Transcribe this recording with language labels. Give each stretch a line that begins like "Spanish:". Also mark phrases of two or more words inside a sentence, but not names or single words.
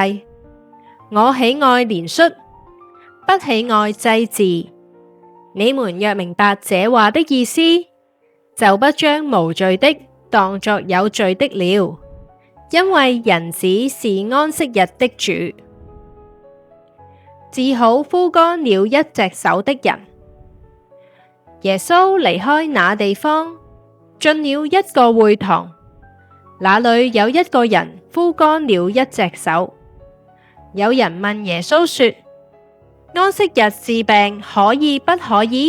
Chinese: 我喜愛憐恤，不喜愛祭祀。你們若明白這話的意思，就不將無罪的當作有罪的了，因為人子是安息日的主。治好枯乾了一隻手的人。耶穌離開那地方，進了一個會堂，那裏有一個人枯乾了一隻手。有人問耶穌說：安息日治病可以不可以？